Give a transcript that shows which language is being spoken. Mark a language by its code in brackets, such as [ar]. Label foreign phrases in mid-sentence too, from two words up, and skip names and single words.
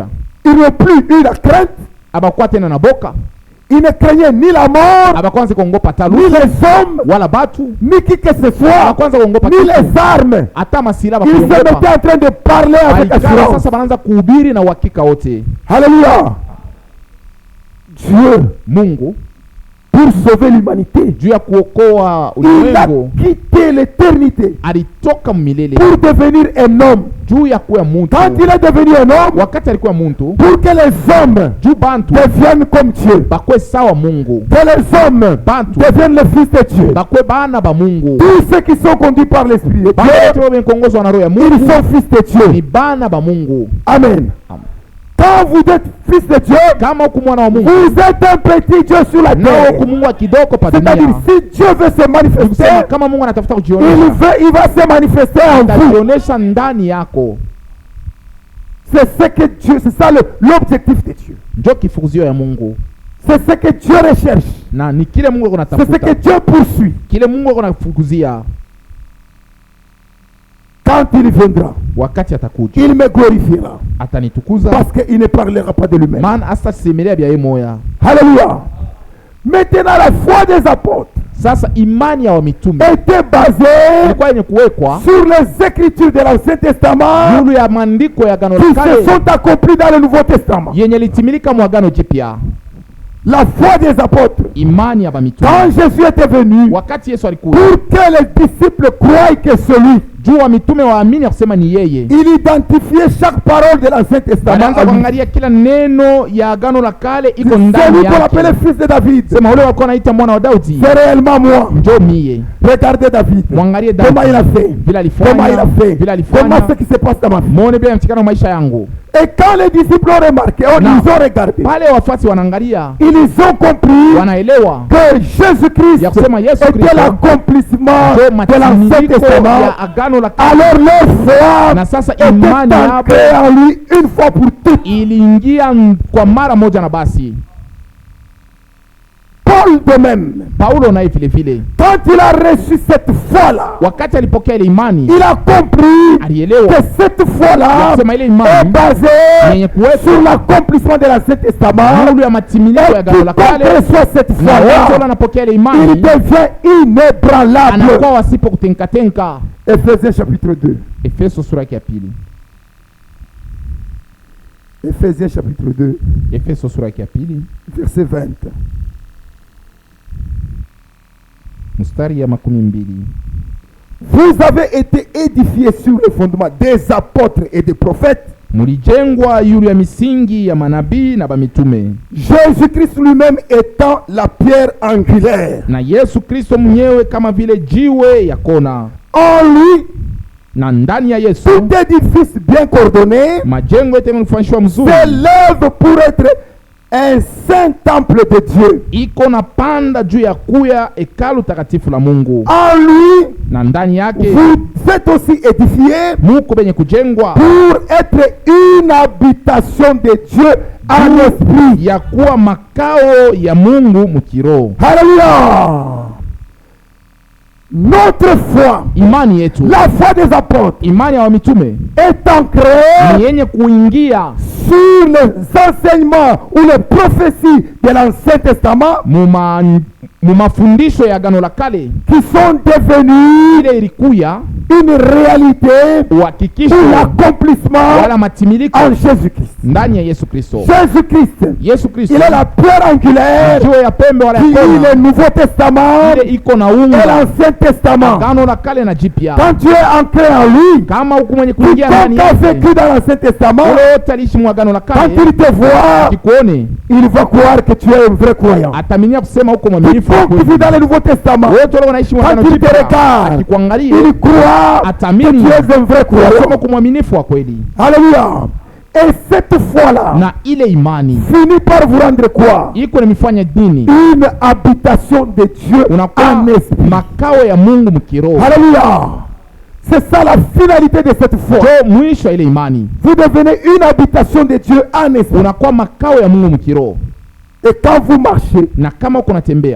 [fr] ils n'ont plus eu la crainte. [sw] abakuwa tena na boka, [fr] Ils ne craignaient ni la mort, [sw] abakwanza kuongopa [fr] ni talu les hommes, [sw] wala batu, [fr] ni qui que ce soit, [sw] abakwanza kuongopa ni kitu, [fr] les armes. [sw] hata masila [fr] Ils se mettaient [sw] bakuongopa. [fr] en train de parler avec [sw] Balikala [fr] assurance. [sw] sasa banaanza kuhubiri na uhakika wote. [fr] Alléluia. Dieu, [sw] Mungu [fr] pour sauver l'humanité, [sw] juu ya kuokoa [fr] il a [sw] ulimwengu [fr] quitté l'éternité [sw] alitoka milele [fr] pour devenir un homme. [sw] juu ya kuwa muntu. [fr] Quand il est devenu un homme, [sw] Wakati alikuwa muntu, [fr] pour que les hommes [sw] juu bantu [fr] deviennent comme Dieu, [sw] bakwe sawa Mungu, [fr] que les hommes [sw] bantu [fr] deviennent les fils de Dieu. [sw] bakwe bana ba Mungu, [fr] Tous ceux qui sont conduits par l'Esprit de [sw] bana [fr] Dieu, [sw] wote wameongozwa na roho ya [fr] ils [sw] Mungu [fr] sont fils de [sw] ni [fr] Dieu. [sw] bana ba Mungu. [fr] Amen. [sw] Amen. [fr] Quand vous êtes fils de Dieu, [sw] Kama huku mwana wa Mungu [fr] vous êtes un petit Dieu sur la [sw] na [fr] terre. [sw] huku Mungu wa kidogo pa [fr] C'est-à-dire, [sw] dunia. [fr] si Dieu veut se manifester, [sw] Nikusema kama Mungu anatafuta kujionesha, [fr] il va se manifester en vous. [sw] atajionyesha ndani yako. [fr] C'est ce que Dieu, c'est ça l'objectif de Dieu. [sw] Ndio kifukuzio ya Mungu, [fr] C'est ce que Dieu recherche. [sw] na ni kile Mungu [fr] C'est ce [sw] anatafuta, [fr] que Dieu poursuit. [sw] kile Mungu anafukuzia. [fr] Quand il viendra, [sw] Wakati atakuja [fr] il me glorifiera. [sw] atanitukuza, [fr] Parce qu'il ne parlera pas de lui-même. [sw] maana asitasemelea bya yeye moya. [fr] Alléluia. Maintenant, la foi des apôtres [sw] Sasa imani ya wamitume [fr] était basée [sw] ilikuwa yenye kuwekwa [fr] sur les écritures de l'Ancien Testament [sw] juu ya maandiko ya Agano [fr] qui la se [sw] Kale [fr] sont accomplies dans le Nouveau Testament. [sw] yenye litimilika mu Agano Jipya. [fr] La foi des apôtres. [sw] Imani ya wamitume, [fr] Quand Jésus était venu, [sw] wakati Yesu alikuja, [fr] pour que les disciples croient que celui, [sw] juu wa mitume waamini ya kusema ni yeye, [fr] il identifiait chaque parole de l'Ancien Testament. [sw] wanaanza [fr] à lui. [sw] kuangalia kila neno ya Agano la Kale iko [fr] C'est [sw] ndani [fr] lui qu'on appelait [sw] yake. [fr] fils de David. [sw] Sema ule walikuwa wanaita mwana wa Daudi, [fr] C'est réellement moi. [sw] njo mie. [fr] Regardez David. [sw] Mwangalie [fr] Comment il a [sw] Daudi [fr] fait. [sw] vile [fr] Comment il [sw] alifanya, [fr] a fait. [sw] vile [fr] Comment [sw] alifanya, [fr] ce qui se passe dans ma vie. [sw] muone bila mchikano maisha yangu. [fr] Et quand les disciples ont remarqué, ils Non. ont regardé, [sw] Pale wafuasi wanaangalia, [fr] ils ont compris [sw] wanaelewa [fr] que Jésus-Christ [sw] ya kusema Yesu [fr] était [sw] Kristo [fr] l'accomplissement [sw] ndio [fr] de l'Ancien [sw] matimiliko [fr] Testament. [sw] ya Agano la Kale. [fr] Alors leur foi [sw] Na sasa [fr] était [sw] imani yabo [fr] ancrée en lui une fois pour toutes. [sw] iliingia kwa mara moja na basi. [fr] Paul de même, [sw] Paulo naye vile vile, [fr] quand il a reçu cette foi-là, [sw] wakati alipokea ile imani, [fr] il a compris [sw] alielewa [fr] que cette [sw] ya [fr] foi-là [sw] kusema ile [fr] est [sw] imani [fr] basée [sw] yenye kuwekwa [fr] sur l'accomplissement de l'Ancien Testament. [sw] juu ya matimiliko ya [fr] Et [sw] Agano la [fr] quiconque [sw] Kale, [fr] reçoit cette [sw] na wote wale [fr] foi-là, [sw] wanapokea ile [fr] il [sw] imani [fr] devient inébranlable. [sw] anakuwa wasipo kutenkatenka. [fr] Ephésiens chapitre 2. [sw] Efeso sura yake ya pili. [fr] Ephésiens chapitre 2, [sw] Efeso sura yake ya pili [fr] verset 20. [sw] mstari ya 12. [fr] Vous avez été édifiés sur le fondement des apôtres et des prophètes. [sw] Mulijengwa yulu ya misingi ya manabii na bamitume, [fr] Jésus-Christ lui-même étant la pierre angulaire. [sw] na Yesu Kristo mwenyewe kama vile jiwe ya kona. [fr] En lui, [sw] Na ndani ya Yesu [fr] tout édifice bien coordonné [sw] majengo yote yamefanyishwa mzuri, [fr] s'élève pour être un saint temple de Dieu. [sw] iko na panda juu ya kuya hekalu takatifu la Mungu. [fr] En lui, [sw] Na ndani yake [fr] vous êtes aussi édifiés [sw] muko benye kujengwa [fr] pour être une habitation de Dieu en esprit. [sw] ya kuwa makao ya Mungu mkiroho. [fr] Alléluia. Notre foi, [sw] Imani yetu, [fr] la foi des apôtres, [sw] imani ya wamitume [fr] est ancrée [sw] ni yenye kuingia [fr] sur les enseignements ou les prophéties de l'Ancien Testament [sw] mumafundisho ya Agano la Kale [fr] qui sont devenus [sw] ile ilikuya [fr] une réalité [sw] uhakikisho [fr] pour l'accomplissement [sw] wala matimiliko [fr] en Jésus-Christ. [sw] ndani ya Yesu Kristo. [fr] Jésus-Christ, [sw] Yesu Kristo [fr] il est la pierre angulaire [sw] jiwe ya pembe wala [fr] qui [sw] ya [fr] lie [sw] kona [fr] le Nouveau Testament [sw] ile iko na [fr] et [sw] unga [fr] l'Ancien Testament. [sw] Agano la Kale na Jipya. [fr] Quand tu es ancré en lui, [sw] Kama huku mwenye kuingia ndani [fr] quiconque a [sw] yake [fr] vécu dans l'Ancien Testament, [sw] ule wote aliishi mu Agano la [fr] quand [sw] Kale [fr] il te voit, [sw] akikuone [fr] il va croire que tu es un vrai croyant. [sw] ataminia kusema huko mwaminifu wa [fr] Quiconque vit [sw] kweli. [fr] dans le Nouveau Testament, [sw] Wote wale wanaishi mu Agano [fr] quand il te [sw] Jipya [fr] regarde, [sw] akikuangalia [fr] il croit que [sw] atamini [fr] tu es un vrai [sw] kusema [fr] croyant. [sw] kwa mwaminifu wa kweli. [fr] Alléluia. Et cette foi-là [sw] Na ile imani [fr] finit par vous rendre quoi? [sw] iko nimefanya dini [fr] Une habitation de Dieu [sw] unakuwa [fr] en esprit. [sw] makao ya Mungu mkiroho. [fr] Alléluia. C'est ça la finalité de cette foi. [sw] Jo mwisho ile imani [fr] Vous devenez une habitation de Dieu en esprit. [sw] unakuwa makao ya Mungu mkiroho. [fr] Et quand vous marchez, [sw] Na kama uko natembea